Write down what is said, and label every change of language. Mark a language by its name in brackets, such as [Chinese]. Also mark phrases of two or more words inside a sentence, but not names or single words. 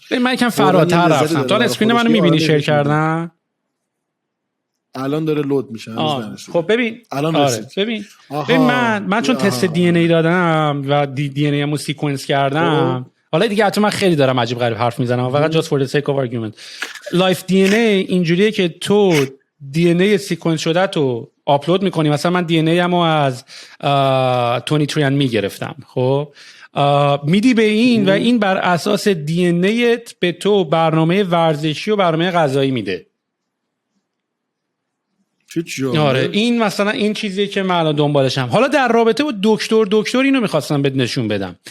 [Persian] من یکم فراتر رفتم. تو اسکرین منو میبینی شیر کردن؟ الان داره لود میشه. خب ببین الان ببین من چون تست دی ان ای دادم و دی ان ای مو سیکونس کردم. حالا دیگه حتما من خیلی دارم عجیب غریب حرف میزنم، فقط [English] just for the sake of argument. [Persian] لایف دی ان ای اینجوریه که تو دی ان ای سیکونس شده تو آپلود میکنی. مثلا من دی ان ای امو از 23 and me گرفتم، خب میدی به این و این بر اساس دی ان ایت به تو برنامه ورزشی و برنامه غذایی میده. آره این مثلا این چیزیه که من الان دنبالشم. حالا در رابطه با دکتر اینو میخواستم بهت نشون بدم.